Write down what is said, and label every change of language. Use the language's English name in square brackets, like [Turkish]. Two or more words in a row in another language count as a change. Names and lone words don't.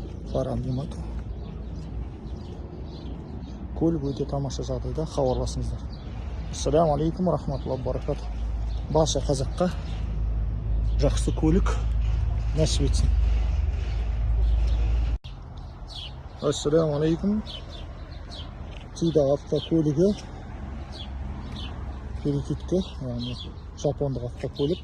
[Kazakh] барам ма екен. Көлік өте тамаша жағдайда, хабарласыңыздар. [Arabic] السلام عليكم رحمة الله بركاته. [Kazakh] Барша қазаққа жақсы көлік нәсіп етсін. [Arabic] السلام عليكم. [Kazakh] Тида автокөлігі перекеткі, яғни жапондық автокөлік.